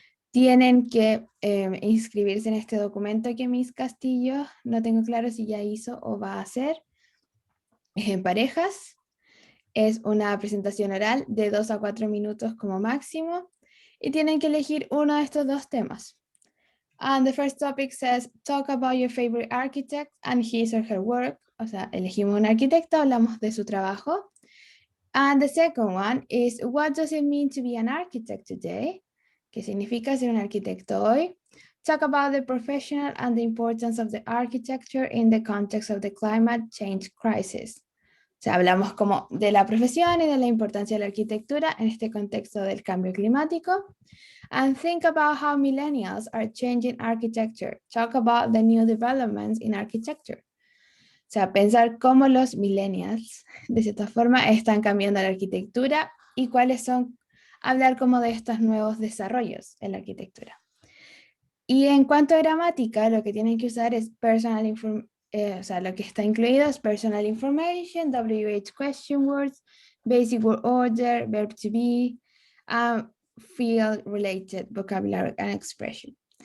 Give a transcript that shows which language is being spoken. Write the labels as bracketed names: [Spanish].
[Spanish] Tienen que inscribirse en este documento que Miss Castillo, no tengo claro si ya hizo o va a hacer. Es en parejas. Es una presentación oral de 2 a 4 minutos como máximo. Y tienen que elegir uno de estos dos temas. [English] And the first topic says, talk about your favorite architect and his or her work. [Spanish] O sea, elegimos un arquitecto, hablamos de su trabajo. [English] And the second one is, what does it mean to be an architect today? [Spanish] ¿Qué significa ser un arquitecto hoy? [English] Talk about the professional and the importance of the architecture in the context of the climate change crisis. [Spanish] O sea, hablamos como de la profesión y de la importancia de la arquitectura en este contexto del cambio climático. [English] And think about how millennials are changing architecture. Talk about the new developments in architecture. [Spanish] O sea, pensar cómo los millennials, de cierta forma, están cambiando la arquitectura y cuáles son, hablar como de estos nuevos desarrollos en la arquitectura. Y en cuanto a gramática, lo que tienen que usar es o sea, lo que está incluido es [English] personal information, WH question words, basic word order, verb to be, field related vocabulary and expression.